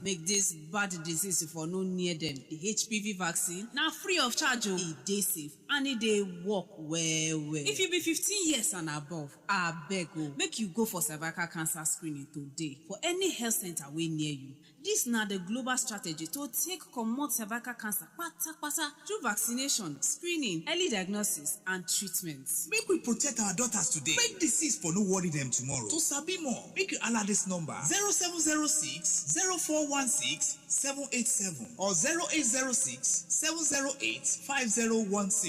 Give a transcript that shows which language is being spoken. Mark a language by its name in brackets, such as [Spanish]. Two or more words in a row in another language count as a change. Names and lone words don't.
[Nigerian Pidgin] Make this bad disease for no near them. The HPV vaccine now free of charge. E dey safe and e dey work well well. If you be 15 years and above, abeg o, make you go for cervical cancer screening today for any health center wey near you. This na the global strategy to take comot cervical cancer kpata through vaccination, screening, early diagnosis and treatment. Make we protect our daughters today. Make disease for no worry them tomorrow. To sabi more, make you holler this number 0706 0416 787 or 0806 708 5016.